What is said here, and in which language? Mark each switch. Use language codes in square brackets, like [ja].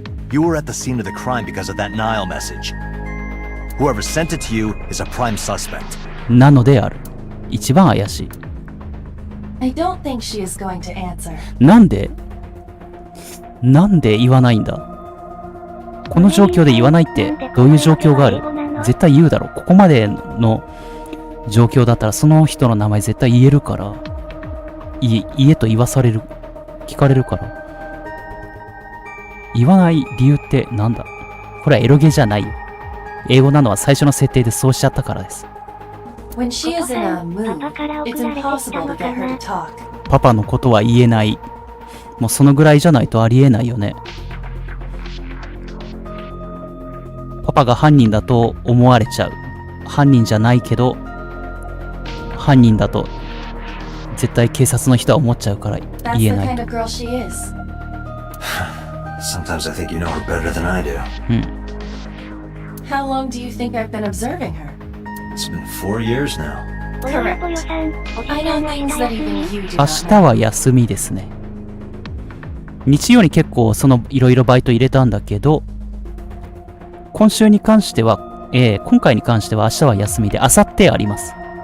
[en] You were at the scene of the crime because of that Nile message. Whoever sent it to you is a prime suspect. [ja] なのである。一番怪しい。 [en] I don't think she is going to answer. [ja] なんで言わないんだ。この状況で言わないってどういう状況がある？絶対言うだろ。ここまでの状況だったらその人の名前絶対言えるから。言えと言わされる。聞かれるから。言わない理由ってなんだ？これはエロゲじゃないよ。英語なのは最初の設定でそうしちゃったからです。 [en] When she is in a mood, it's impossible to get her to talk. [ja] パパのことは言えない。もうそのぐらいじゃないとありえないよね。パパが犯人だと思われちゃう。犯人じゃないけど、犯人だと絶対警察の人は思っちゃうから言えないと。 [en] Sometimes I think you know her better than I do. How long do you think I've been observing her? It's been 4 years now. Correct. I know things that even you do not [ja] 日は休みですね。日曜に結構いろいろバイト入れたんだけど、今回に関しては明日は休みで、明後日あります。